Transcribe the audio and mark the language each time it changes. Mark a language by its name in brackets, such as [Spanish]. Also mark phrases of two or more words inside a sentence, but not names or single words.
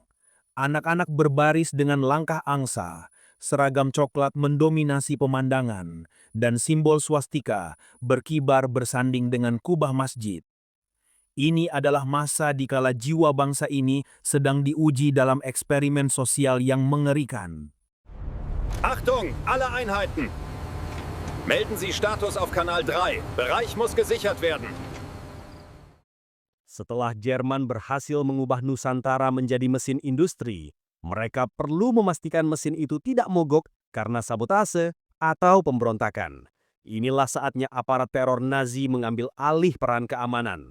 [Indonesian] Anak-anak berbaris dengan langkah angsa, seragam coklat mendominasi pemandangan, dan simbol swastika berkibar bersanding dengan kubah masjid. Ini adalah masa di kala jiwa bangsa ini sedang diuji dalam eksperimen sosial yang mengerikan. [German] Achtung, alle Einheiten! Melden Sie Status auf Kanal 3. Bereich muss gesichert werden. [Indonesian] Setelah Jerman berhasil mengubah Nusantara menjadi mesin industri, mereka perlu memastikan mesin itu tidak mogok karena sabotase atau pemberontakan. Inilah saatnya aparat teror Nazi mengambil alih peran keamanan.